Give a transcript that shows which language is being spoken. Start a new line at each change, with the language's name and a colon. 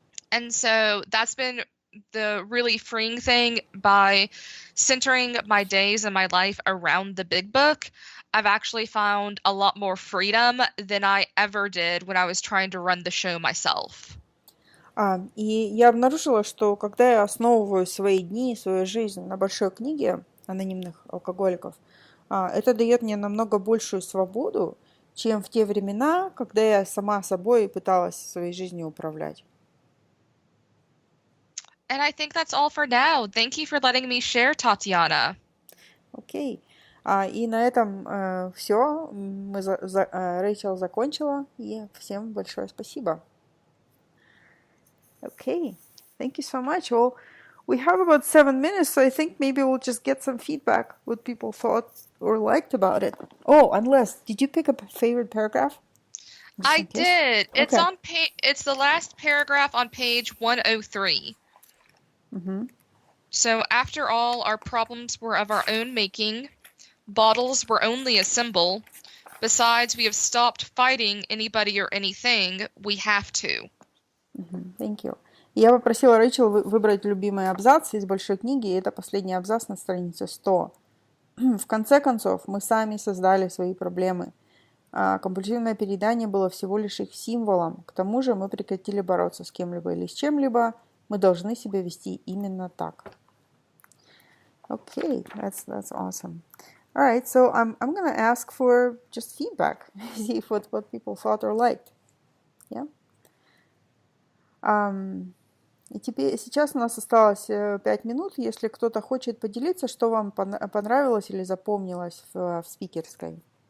English: And so that's been the really freeing thing by centering my days and my life around the big book. I've actually found a lot more freedom than I ever did when I was trying to run the show myself.
Russian: И я обнаружила, что когда я основываю свои дни, свою жизнь на большой книге анонимных алкоголиков, это дает мне намного большую свободу, чем в те времена, когда я сама собой пыталась своей жизнью управлять.
English: And I think that's all for now. Thank you for letting me share, Tatiana.
Russian: Окей. И на этом все. Рэйчел закончила, и всем большое спасибо.
English: Okay, thank you so much. Well, we have about 7 minutes, so I think maybe we'll just get some feedback, what people thought or liked about it. Oh, unless, did you pick a favorite paragraph? I did. It's Okay. on it's the last paragraph on page 103. Mm-hmm. So after all, our problems were of our own making. Bottles were only a symbol. Besides, we have stopped fighting anybody or anything. We have to. Thank you.
Russian: Я попросила Рэйчел выбрать любимый абзац из большой книги, и это последний абзац на странице 100. В конце концов, мы сами создали свои проблемы. Компульсивное переедание было всего лишь их символом. К тому же мы прекратили бороться с кем-либо или с чем-либо. Мы должны себя вести именно так.
English: Okay, that's awesome. All right, so I'm going to ask for just feedback, see what people thought or liked. Yeah.
Russian: И теперь, сейчас у нас осталось 5 минут. Если кто-то хочет поделиться, что вам понравилось или запомнилось в спикерской.